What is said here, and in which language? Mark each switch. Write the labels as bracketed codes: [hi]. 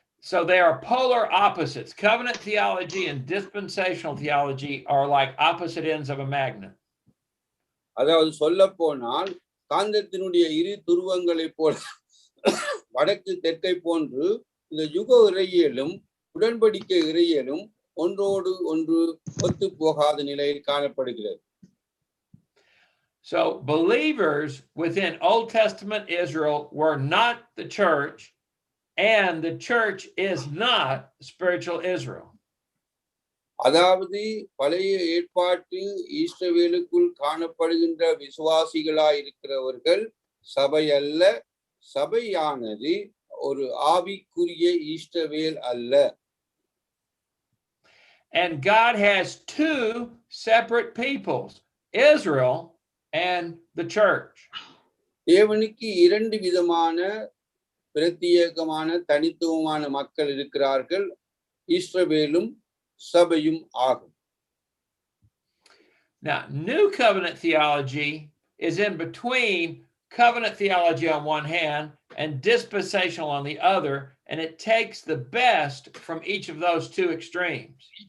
[en] So they are polar opposites. Covenant theology and dispensational theology are like opposite ends of a magnet. [ta] அதாவது சொல்ல போனால் காந்தத்தினுடைய இரு துருவங்களை போல வடக்கு தெற்கை போன்று இந்த யுக இறையியலும் உடன்படிக்கை இறையியலும் ஒன்றோடு ஒன்று ஒத்து போகாத நிலையில் காணப்படுகிறது. [en] So believers within Old Testament Israel were not the church, and the church is not spiritual Israel. [ta] அதாவது பழைய ஏற்பாட்டில் இஸ்ரவேலுக்குள் காணப்படுகின்ற விசுவாசிகளாய் இருக்கிறவர்கள் சபை அல்ல, சபையானது ஒரு ஆவிக்குரிய இஸ்ரவேல் அல்ல. [en] And God has two separate peoples, Israel and the church. [ta] தேவனுக்கு இரண்டு விதமான பிரத்யேகமான தனித்துவமான மக்கள் இருக்கிறார்கள், இஸ்ரவேலும் சபையும் ஆகும். [en] Now, New Covenant theology is in between covenant theology on one hand and dispensational on the other, and it takes the best from each of those two extremes.